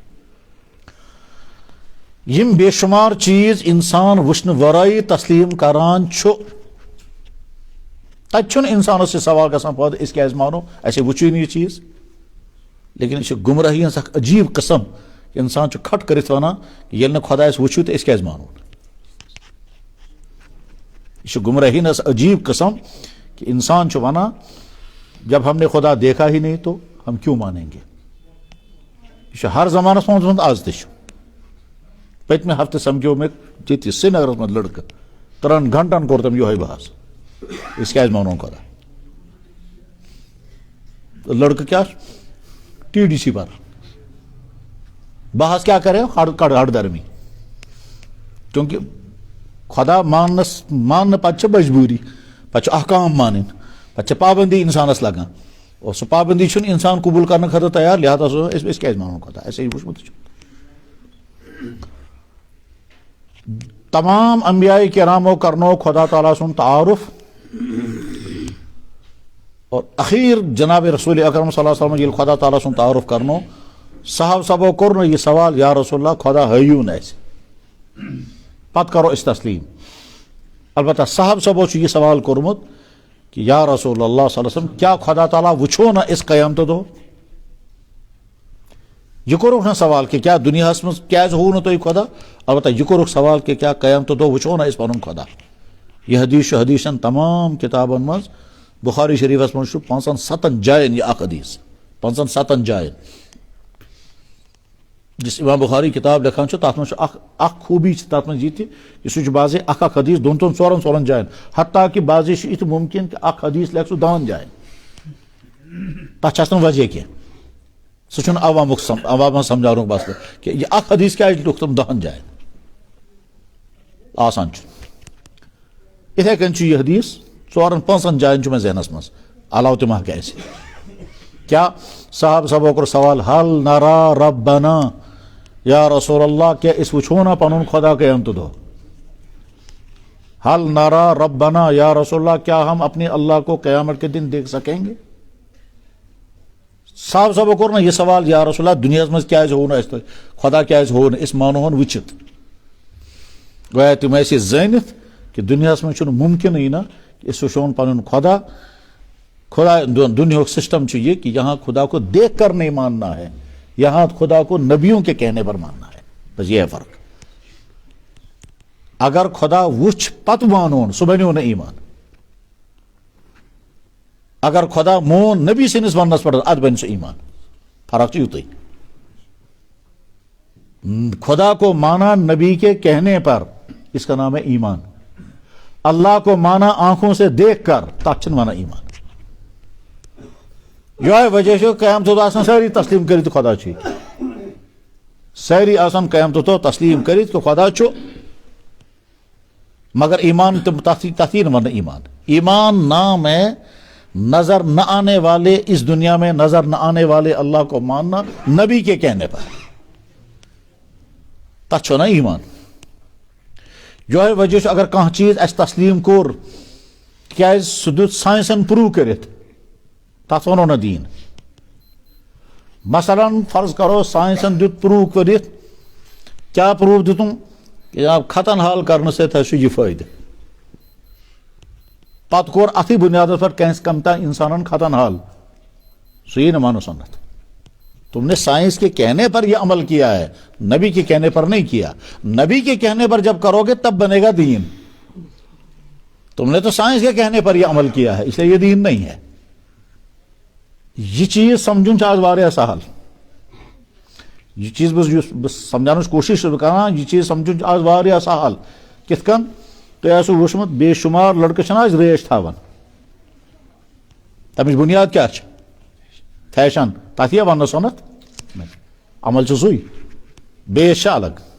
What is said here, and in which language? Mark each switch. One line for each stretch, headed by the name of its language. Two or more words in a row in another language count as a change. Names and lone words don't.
Kashmiri: یم بے شمار چیز انسان وٕچھنہٕ ورٲیی تسلیم کران چھُ، تتہِ چھُنہٕ انسانس یہِ سوال گژھان پٲدٕ أسۍ کیازِ مانو، اسے وٕچھُے نہٕ یہِ چیز. لیکن یہ چھِ گمراہی ہٕنٛز اکھ عجیٖب قٕسم کہ انسان چھُ کھٹ کٔرِتھ ونان کہ ییٚلہِ نہٕ خۄدایس وٕچھِو تہٕ أسۍ کیازِ مانو. یہ چھِ گمراہی ہٕنٛز عجیٖب قٕسم کہ انسان چھُ ونان
Urdu: جب ہم نے خدا دیکھا ہی نہیں تو ہم کیوں مانیں گے.
Kashmiri: یہ چھُ ہر زمانس منٛز آز تہِ چھُ. پٔتمہِ ہفتہٕ سمکھیو مےٚ ییٚتہِ سرینگرس منٛز لڑکہٕ، 3 گھنٹن کوٚر تٔمۍ یِہوے بحث أسۍ کیازِ مانون خدا. لڑکہٕ کیٛاہ چھُ TDC
Urdu: پر بحث کیا کرے
Kashmiri: ہڑ درمی،
Urdu: کیونکہ خدا ماننے
Kashmiri: پتہ مجبوری، پتہ احکام مانن، پتہ پابندی انسانس لگان. اور سہ پابندی چھُنہٕ انسان قبول کرنے خٲطرٕ تیار لہذا أسۍ کیازِ مانو خدا اَسے وٕچھمُت چھُ تمام انبیاء کرامو کرنو خدا تعالیٰ سُنٛد تعارف اور اخیر جناب رسول اکرم
Arabic: صلی اللہ علیہ وسلم
Kashmiri: ییٚلہِ خدا تعالیٰ سُنٛد تعارف کرنو صحابہ سبو کوٚر نہٕ یہِ سوال
Arabic: یا رسول اللہ
Kashmiri: خدا ہٲیِو نہٕ اَسہِ پتہٕ کرو أسۍ تسلیٖم البتہ صحابہ سبو چھُ یہِ سوال کوٚرمُت کہ
Arabic: یا رسول اللہ صلی اللہ علیہ وسلم
Kashmiri: کیا خدا تعالیٰ وٕچھو نہ أسۍ قیامتہٕ دۄہ یہ کوٚرُکھ نہ سوال کہ کیا دُنیاہس منٛز کیازِ ہوو نہٕ تۄہہِ خدا البتہ یہ کوٚرُکھ سوال کہ کیا قیامتہٕ دۄہ وٕچھو نہ أسۍ پنُن خدا یہ حدیث چھُ حدیثن تمام کتابن منٛز بخاری شریفس منٛز چھُ 57 جاین یہ اکھ حدیث 57 جاین جس امام بخاری کتاب لیکھان چھُ تتھ منٛز چھُ اکھ خوٗبی چھِ تتھ منٛز یہِ تہِ کہ سُہ چھُ بعضے اکھ حدیث دۄن ژورن جاین حتیٰ کہ بعضے چھُ یہِ ممکن کہ اکھ حدیث لیکھِ سُہ 10 جاین تتھ چھِ آسان وجہ کینٛہہ سُہ چھُنہٕ عوامس سمجھاونُک مسلہٕ کہ یہِ اکھ حدیث کیازِ لیوٚکھ تِم 10 جاین آسان چھُ یِتھے کٔنۍ چھُ یہِ حدیث 4-5 جاین چھُ مےٚ ذہنس منٛز علاوٕ تہِ ما ہٮ۪کہِ آسہِ کیا صاحب سبو کوٚر سوال
Arabic: حل نرا ربنا یا رسول اللہ
Kashmiri: کیا أسۍ وٕچھو نا پنُن خدا قیامتہٕ دۄہ
Arabic: حل نرا ربنا یا رسول اللہ
Urdu: کیا ہم اپنے اللہ کو قیامت کے دن دیکھ سکیں گے
Kashmiri: صاحب سبو کوٚر نا یہِ سوال
Arabic: یا رسول اللہ
Kashmiri: دُنیاہس منٛز کیازِ ہوو نہٕ اَسہِ تۄہہِ خدا کیازِ ہوو نہٕ أسۍ مانوہون وٕچھِتھ گویا تِم ٲسۍ یہِ زٲنِتھ کہ دُنیاہس منٛز چھُنہٕ مُمکِنٕے نہ کہ أسۍ وٕچھون پنُن خدا دنیا سسٹم چھُ یہ کہ
Urdu: یہاں خدا کو دیکھ کر نہیں ماننا ہے یہاں خدا کو نبیوں کے کہنے پر ماننا ہے بس یہ ہے فرق
Kashmiri: اگر خدا وٕچھ پتہٕ مانون سُہ بنیو نہٕ ایمان اگر خدا مون نبی سٕنٛدِس وننس پٮ۪ٹھ ادٕ بنہِ سُہ ایمان فرق چھُ یُتُے
Urdu: خدا کو مانا نبی کے کہنے پر اس کا نام ہے ایمان اللہ کو مانا آنکھوں سے دیکھ کر
Kashmiri: تتھ چھِنہٕ ونان ایمان یہے وجہ چھُ قیامتہٕ دۄہ آسان سٲری تسلیٖم کٔرِتھ کہ خدا چھُ سٲری آسان قیامتہٕ دۄہ تسلیٖم کٔرِتھ کہ خدا چھُ مگر ایمان تتھ یی نہٕ وننہٕ ایمان
Urdu: نام ہے نظر نہ آنے والے اس دنیا میں نظر نہ آنے والے اللہ کو ماننا نبی کے کہنے پر
Kashmiri: تتھ چھُ نا ایمان یہے وجہ چھُ اگر کانٛہہ چیٖز اَسہِ تسلیٖم کوٚر کیازِ سُہ دیُت ساینسن پروٗو کٔرِتھ تتھ ونو نہ دیٖن مثلاً فرض کرو ساینسن دیُت پروٗو کٔرِتھ کیاہ پروٗف دِتُن کہ ختن حال کرنہٕ سۭتۍ حظ چھُ یہِ فٲیدٕ پتہٕ کوٚر اتھٕے بُنیادس پٮ۪ٹھ کٲنٛسہِ کم تام انسانن ختن حال سُہ یی نہٕ مانو سنت
Urdu: تم نے سائنس کے کہنے پر یہ عمل کیا ہے نبی کے کہنے پر نہیں کیا نبی کے کہنے پر جب کرو گے تب بنے گا دین تم نے تو سائنس کے کہنے پر یہ عمل کیا ہے اس لیے یہ دین نہیں ہے
Kashmiri: یہ چیز سمجھن آج واریاہ سہل یہ چیز بس سمجھانٕچ کوشش چھُس بہٕ کران یہ چیز سمجھن آج واریاہ سہل کِتھ کٔنۍ تۄہہِ آسوٕ وٕچھمُت بے شُمار لڑکہٕ چھِنہٕ آز ریش تھاوان تمِچ بُنیاد کیاہ چھِ فیشن تتھ یہِ وننہٕ سۄنتھ عمل چھُ سُے بیس چھِ الگ